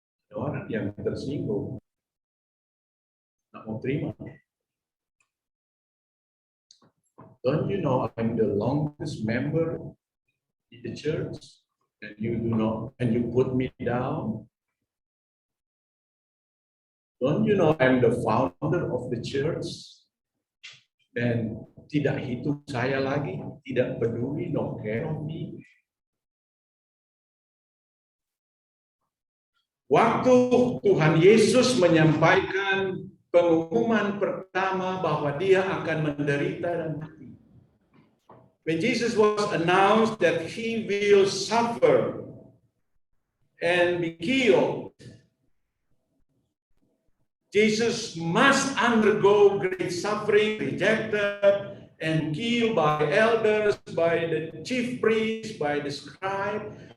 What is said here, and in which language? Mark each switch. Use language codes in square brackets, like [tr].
[id] Ada orang yang tersinggung, nggak mau terima. [en] Don't you know I'm the longest member in the church, and you do not, and you put me down? Don't you know I'm the founder of the church? [id] Dan tidak hitung saya lagi, tidak peduli, [en] no care of me. [id] Waktu Tuhan Yesus menyampaikan pengumuman pertama bahwa dia akan menderita dan mati. [en] When Jesus was announced that he will suffer and be killed, Jesus must undergo great suffering, rejected and killed by elders, by the chief priests, by the scribe.